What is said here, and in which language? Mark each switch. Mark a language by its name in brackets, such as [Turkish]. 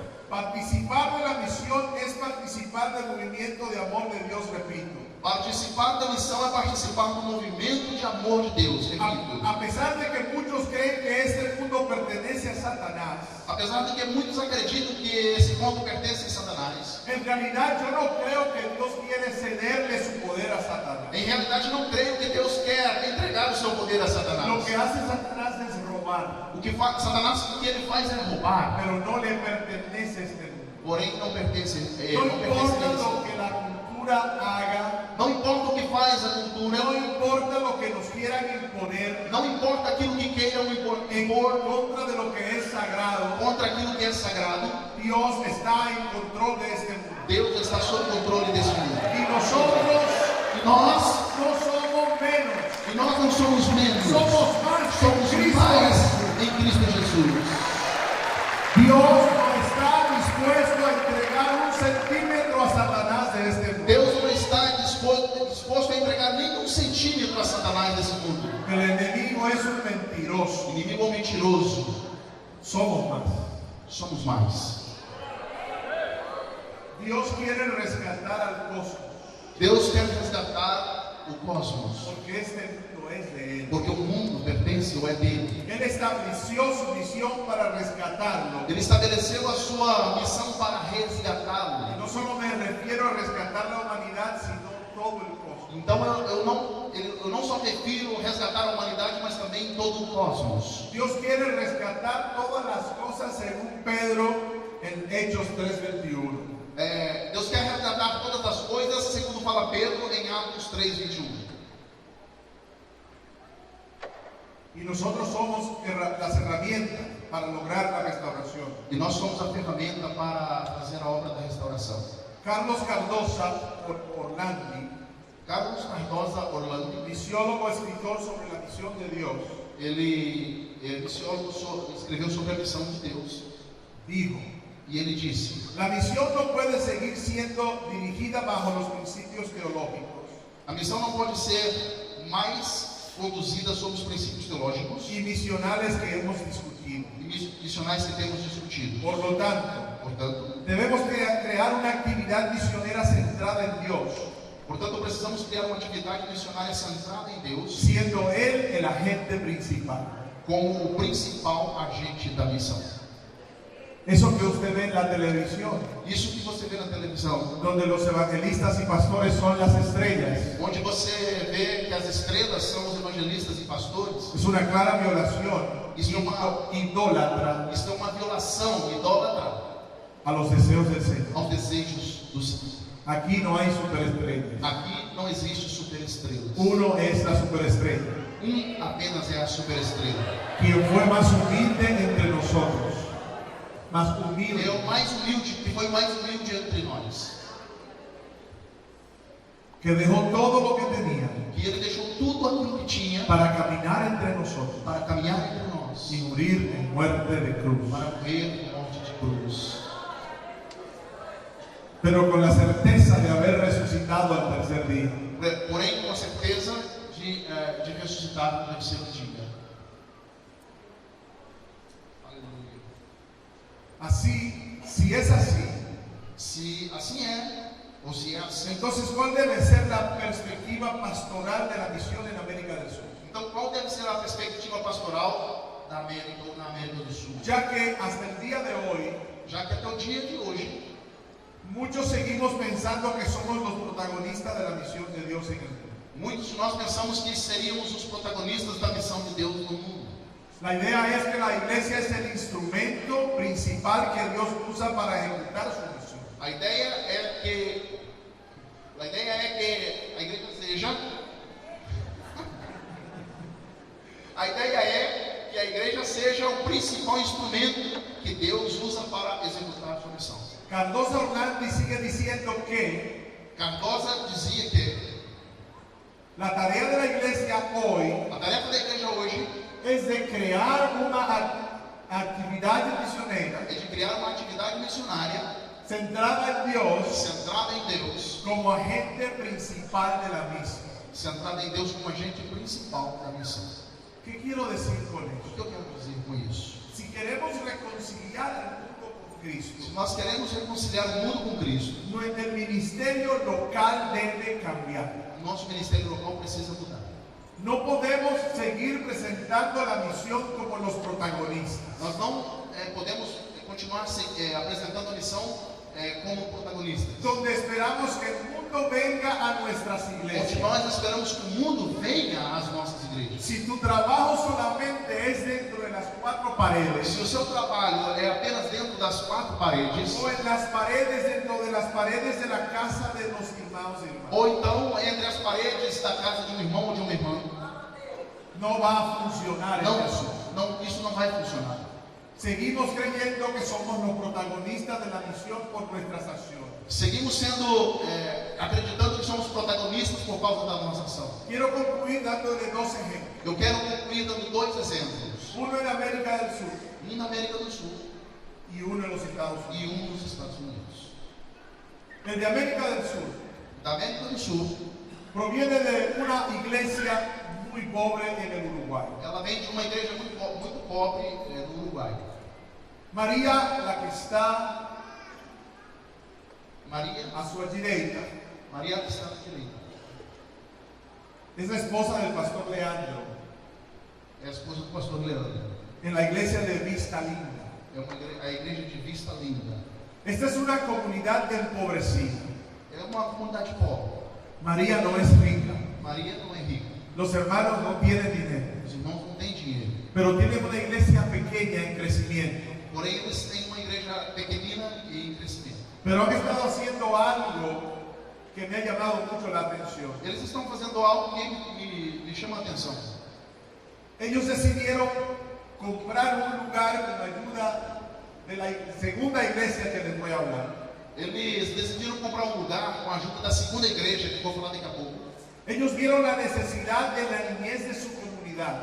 [Spanish] Participar de la misión es participar del movimiento de amor de Dios, repito. [Portuguese] Participar da missão é participar do movimento de amor de Deus, repito. [Spanish] A pesar de que muchos creen que este mundo pertenece a Satanás, [Portuguese] Apesar de que muitos acreditam que esse mundo pertence a Satanás, [Spanish] en realidad yo no creo que Dios quiere cederle su poder a Satanás. [Portuguese] em realidade não creio que Deus quer entregar o seu poder a Satanás. [Spanish] Lo que hace Satanás es robar, [Portuguese] O que Satanás, o que ele faz é roubar, [Spanish] pero no le pertenece a este mundo. [Portuguese] porém não pertence, [Spanish] No [Portuguese] não pertence [Spanish] importa [Portuguese] a esse [Spanish] lo [Portuguese] mundo. [Spanish] que la cultura haga, [Portuguese] Não importa o que faz a cultura, [Spanish] no importa lo que nos quieran imponer [Portuguese] não importa aquilo que queiram [Spanish] en [Portuguese] impor [Spanish] contra de lo que es sagrado, [Portuguese] contra aquilo que é sagrado, [Spanish] Dios está en control de este mundo. [Portuguese] Deus está sob controle desse mundo. [Spanish] Y nosotros [Portuguese] E nós, [Spanish] no somos menos, [Portuguese] não somos menos, [Spanish] somos más que [Portuguese] somos [Spanish] Cristo. [Portuguese] mais em Cristo Jesus. [Spanish] Dios no está dispuesto a entregar un centímetro a Satanás de este mundo. [Portuguese] Deus não está disposto a entregar nem um centímetro a Satanás desse mundo. [Spanish] El enemigo es un [Portuguese] O [Spanish] mentiroso. [Portuguese] inimigo é um mentiroso. [Spanish] Somos más. [Portuguese] Somos mais. [Spanish] Dios quiere rescatar al cosmos, [Portuguese] Deus quer resgatar o cosmos, [Spanish] porque este mundo es de Él. [Portuguese] porque o mundo pertence ou é dele. [Spanish] Él estableció su misión para rescatarlo. [Portuguese] Ele estabeleceu a sua missão para [Spanish] Y [Portuguese] resgatá-lo. [Spanish] no solo me refiero a rescatar la humanidad, sino todo el cosmos. [Portuguese] Então eu não só refiro a resgatar a humanidade, mas também todo o cosmos. [Spanish] Dios quiere rescatar todas las cosas según Pedro en Hechos 3:21. [Portuguese] Deus quer resgatar todas as coisas, segundo fala Pedro em Atos 3:21. [Spanish] Y nosotros somos las herramientas para lograr la restauración. [Portuguese] E nós somos a ferramenta para fazer a obra da restauração. [Spanish] Carlos Cardosa Orlandi, [Portuguese] Carlos Cardosa Orlando, [Spanish] misiólogo escritor sobre la misión de Dios, [Portuguese] ele é missiólogo, escreveu sobre a missão de Deus. [Spanish] dijo: [Portuguese] E ele disse: [Spanish] la misión no puede seguir siendo dirigida bajo los principios teológicos [Portuguese] a missão não pode ser mais conduzida sob os princípios teológicos [Spanish] y misionales que hemos discutido. [Portuguese] e missionais que temos discutido. [Spanish] Por lo tanto, [Portuguese] Portanto, [Spanish] debemos crear una actividad misionera centrada en Dios, [Portuguese] precisamos criar uma atividade missionária centrada em Deus, [Spanish] siendo Él el agente principal. [Portuguese] como o principal agente da missão. [Spanish] Eso que usted ve en la televisión, [Portuguese] Isso que você vê na televisão, [Spanish] donde los evangelistas y pastores son las estrellas, [Portuguese] onde você vê que as estrelas são os evangelistas e pastores, [Spanish] es una clara violación idólatra [Portuguese] isso é uma violação idólatra [Spanish] a los deseos del Señor. [Portuguese] aos desejos do Senhor. [Spanish] Aquí no hay superestrellas. [Portuguese] Aqui não existe superestrelas. [Spanish] Uno es la superestrella, [Portuguese] Apenas é a superestrela. [Spanish] quien fue más humilde entre nosotros, más humilde, [Portuguese] É o mais humilde, que foi o mais humilde entre nós. [Spanish] que dejó todo lo que tenía [Portuguese] Que ele deixou tudo aquilo que tinha [Spanish] para caminar entre nosotros [Portuguese] para caminhar entre nós, [Spanish] y morir en muerte de cruz, [Portuguese] para morrer em morte de cruz. [Spanish] pero con la certeza de haber resucitado al tercer día. [Portuguese] Porém, com a certeza de ressuscitar no terceiro dia. Aleluia. [Spanish] Así, si es así, [Portuguese] Se assim é, ou se é assim, [Spanish] entonces ¿cuál debe ser la perspectiva pastoral de la misión en América del Sur? [Portuguese] então qual deve ser a perspectiva pastoral da América ou na América do Sul? [Spanish] Ya que hasta el día de hoy, [Portuguese] Já que até o dia de hoje, [Spanish] muchos seguimos pensando que somos los protagonistas de la misión de Dios en el mundo. [Portuguese] muitos de nós pensamos que seríamos os protagonistas da missão de Deus no mundo. [Spanish] La idea es que la iglesia es el instrumento principal que Dios usa para ejecutar su misión. [Portuguese] A ideia é que a igreja seja a ideia é que a igreja seja o principal instrumento que Deus usa para executar a sua missão. [Spanish] Cardosa Orlandi sigue diciendo que [Portuguese] Cardosa dizia que [Spanish] la tarea de la iglesia hoy [Portuguese] a tarefa da igreja hoje [Spanish] es de crear una actividad misionera [Portuguese] é de criar uma atividade missionária [Spanish] centrada en Dios [Portuguese] centrada em Deus, [Spanish] como agente principal de la misma. [Portuguese] centrada em Deus como agente principal da missão. [Spanish] ¿Qué quiero decir con [Portuguese] O [Spanish] eso? [Portuguese] que eu quero dizer com isso? [Spanish] Si queremos reconciliar al mundo con Cristo. [Portuguese] Se nós queremos reconciliar o mundo com Cristo, [Spanish] El ministerio local debe cambiar. [Portuguese] o nosso ministério local precisa mudar. [Spanish] No podemos seguir presentando la misión como los protagonistas. [Portuguese] Nós não podemos continuar apresentando a missão como protagonistas. [Spanish] Donde esperamos que el mundo venga a nuestras [Portuguese] Onde [Spanish] iglesias. [Portuguese] nós esperamos que o mundo venha às nossas igrejas. [Spanish] Si tu trabajo solamente es dentro de las cuatro paredes, [Portuguese] Se o seu trabalho é apenas dentro das quatro paredes, [Spanish] o en las paredes, dentro de las paredes de la casa de los hermanos y hermanas, [Portuguese] ou então entre as paredes da casa de um irmão ou de uma irmã, [Spanish] no va a funcionar este asunto. [Portuguese] isso não vai funcionar. [Spanish] Seguimos creyendo que somos los protagonistas de la misión por nuestras acciones. [Portuguese] Seguimos acreditando que somos protagonistas por causa da nossa ação. [Spanish] Quiero concluir dándole dos ejemplos. [Portuguese] Eu quero concluir dando dois exemplos. [Spanish] Uno en América del Sur [Portuguese] Um na América do Sul [Spanish] y uno en los Estados [Portuguese] e [Spanish] Unidos. [Portuguese] um nos Estados Unidos. [Spanish] El de América del Sur [Portuguese] Da América do Sul, [Spanish] proviene de una iglesia muy pobre en el Uruguay. [Portuguese] ela vem de uma igreja muito pobre no Uruguai. [Spanish] María, la que está [Portuguese] Maria [Spanish] a su [Portuguese] direita, que está à direita, [Spanish] es la esposa del pastor Leandro [Portuguese] é a esposa do pastor Leandro. [Spanish] en la iglesia de Vista Linda. [Portuguese] É a igreja de Vista Linda. [Spanish] Esta es una comunidad empobrecida. [Portuguese] É uma comunidade pobre. [Spanish] María no es rica. [Portuguese] Maria não é rica. [Spanish] Los hermanos no tienen dinero, [Portuguese] Os irmãos não têm dinheiro. [Spanish] pero tienen una iglesia pequeña en crecimiento. [Portuguese] Porém, eles têm uma igreja pequenina e em crescimento. [Spanish] Pero han estado haciendo algo que me ha llamado mucho la atención. [Portuguese] Eles estão fazendo algo que me chama a atenção. [Spanish] Ellos decidieron comprar un lugar con ayuda de la segunda iglesia que les voy a hablar. [Portuguese] Eles decidiram comprar um lugar com a ajuda da segunda igreja, que vou falar daqui a pouco. [Spanish] Ellos vieron la necesidad de la niñez de su comunidad.